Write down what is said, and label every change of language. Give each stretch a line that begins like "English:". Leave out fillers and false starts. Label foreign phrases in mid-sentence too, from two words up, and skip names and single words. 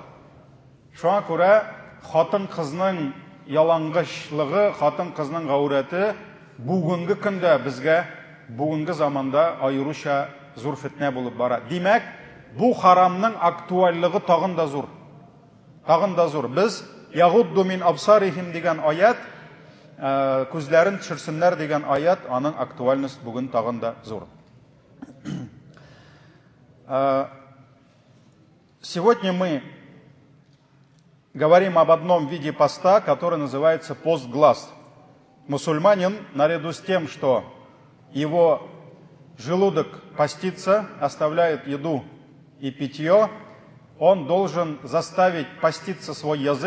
Tatar: Шуңа күрә хатын-кызның ялангычлыгы, хатын-кызның гаурәте бүгенге көндә безгә, бүгенге заманда аеруча зур фитнә булып бара. Димәк, бу харамның актуальлыгы тагын да зур. Тагын да зур. Без
Arabic: يَغُضُّوا مِنْ أَبْصَارِهِمْ
Tatar: дигән аят, күзләрен төшерсеннәр дигән аят, аның актуальность бүген тагын да зур.
Russian: Сегодня мы говорим об одном виде поста, который называется пост глаз. Мусульманин, наряду с тем, что его желудок постится, оставляет еду и питье, он должен заставить поститься свой язык.